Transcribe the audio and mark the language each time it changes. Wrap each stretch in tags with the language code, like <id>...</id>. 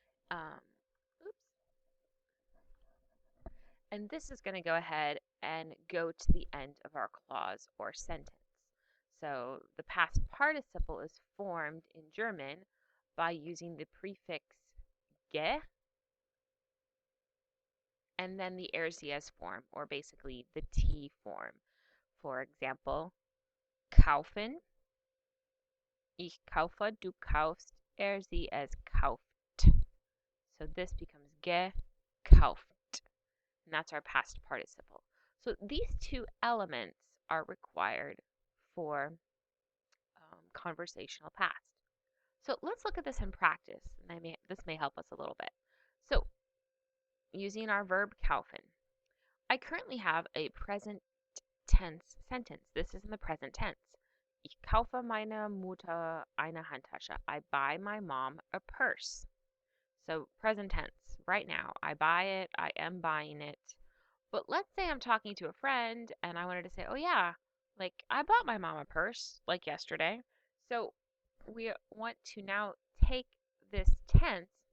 <en>Um, oops, and this is going to go ahead and go to the end of our clause or sentence. So the past participle is formed in German by using the prefix ge and then the RCS form, or basically the T form. For example,</en> <de>kaufen, ich kaufe, du kaufst, sie es kauft.</de> <en>So this becomes gekauft, and that's our past participle. So these two elements are required for conversational past. So let's look at this in practice, and this may help us a little bit. So using our verb kaufen, I currently have a present tense sentence. This is in the present tense.</en> <de>Ich kaufe meiner Mutter eine Handtasche.</de> <en>I buy my mom a purse. So present tense, right now. I buy it. I am buying it. But let's say I'm talking to a friend and I wanted to say, oh yeah, like I bought my mom a purse like yesterday. So we want to now take this tense.</en>